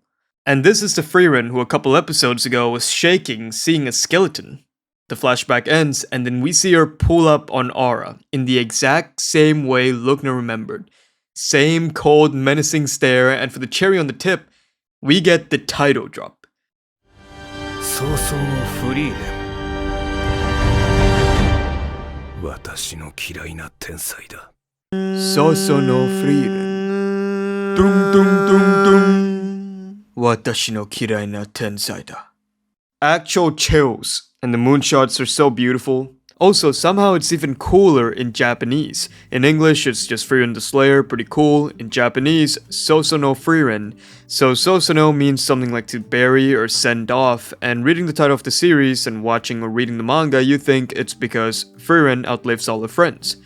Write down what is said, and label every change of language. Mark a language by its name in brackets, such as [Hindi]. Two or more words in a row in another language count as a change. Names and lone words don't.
[English] And this is the Frieren who a couple episodes ago was shaking seeing a skeleton. The flashback ends, and then we see her pull up on Aura, in the exact same way Lugner remembered. Same cold, menacing stare, and for the cherry on the tip, we get the title drop. So no Frieren. [Japanese] 私の嫌いな天才だ. [English] So no Frieren. Dum dum dum dum. [Japanese] 私の嫌いな天才だ. [English] Actual chills. And the moonshots are so beautiful. Also, somehow it's even cooler in Japanese. In English, it's just Frieren the Slayer, pretty cool. In Japanese, Soso no Frieren. So Soso no means something like to bury or send off, and reading the title of the series and watching or reading the manga, you think it's because Frieren outlives all her friends.